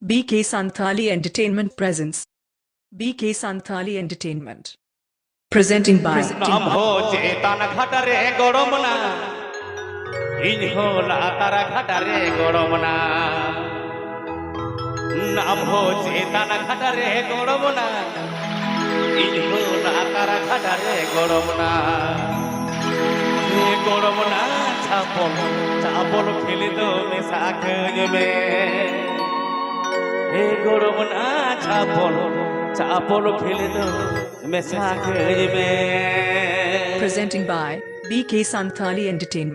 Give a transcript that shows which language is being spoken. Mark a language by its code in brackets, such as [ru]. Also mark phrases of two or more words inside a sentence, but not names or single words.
[en] BK Santhali Entertainment presents BK Santhali Entertainment. Presenting by [sat] नाम हो चेतन घटरे गड़मना इन हो लातारा घटरे गड़मना नाम हो चेतन घटरे गड़मना इन हो लातारा घटरे गड़मना गड़मना चापल चापल खेले दो मिसाक में गड़मना चापल चापल खेले दो मिसाक में [en] Presenting by BK Santhali Entertainment.